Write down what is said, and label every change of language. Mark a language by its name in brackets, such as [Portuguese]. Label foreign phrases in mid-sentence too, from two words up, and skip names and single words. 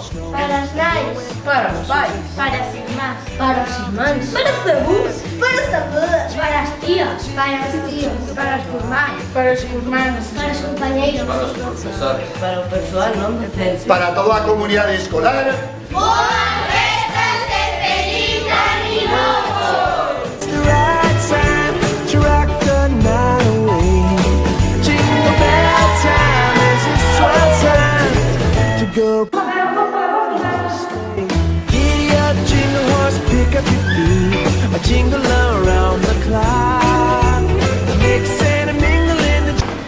[Galician] Para os nais, Para os pais. para as irmás, Para os irmáns. Para os avós. para os avós, Para as tías. para os tíos, para os curmáns, Para os irmáns. Para os compañeiros. Para os profesores. Para o persoal non docente. Para toda a comunidade escolar. [English] It's the right time to rock the night away. Jingle bell time is a swell time to go. Giddy up, jingle horse, pick up your feet. A jingle around the clock. Mix and a mingle in the.